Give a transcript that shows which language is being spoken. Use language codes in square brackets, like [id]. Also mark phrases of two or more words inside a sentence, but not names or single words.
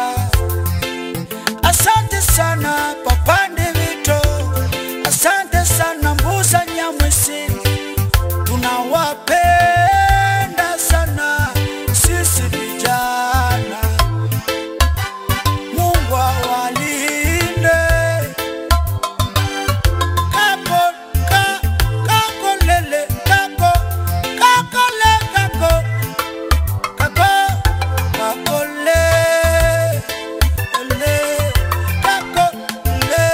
[sw] Asante sana Papa Ndevito. Asante sana Mbuza Nyamwisi. Tunawapenda sana sisi vijana. Mungu awalinde. Kako, kako lele, kako, kako le, kako, kako, kako le, le, kako